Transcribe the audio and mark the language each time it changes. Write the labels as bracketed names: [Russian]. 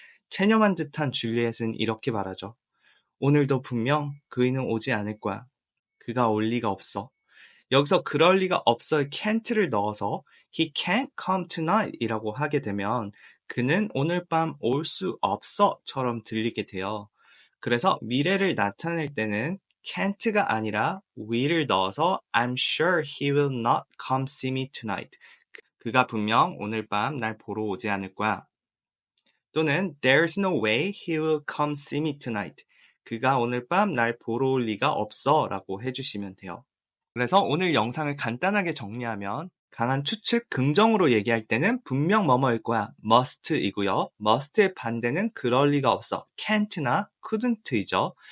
[Korean] 체념한 듯한 줄리엣은 이렇게 말하죠. 오늘도 분명 그이는 오지 않을 거야. 그가 올 리가 없어. 여기서 그럴 리가 없어의 can't를 넣어서 [English] he can't come tonight [Korean] 이라고 하게 되면 그는 오늘 밤 올 수 없어 처럼 들리게 돼요. 그래서 미래를 나타낼 때는 can't가 아니라 will을 넣어서 [English] I'm sure he will not come see me tonight. [Korean] 그가 분명 오늘 밤 날 보러 오지 않을 거야. [English] 또는 There's no way he will come see me tonight. [Korean] 그가 오늘 밤 날 보러 올 리가 없어 라고 해주시면 돼요. 그래서 오늘 영상을 간단하게 정리하면 강한 추측 긍정으로 얘기할 때는 분명 뭐뭐일 거야 must이고요. must의 반대는 그럴 리가 없어 can't나 couldn't이죠.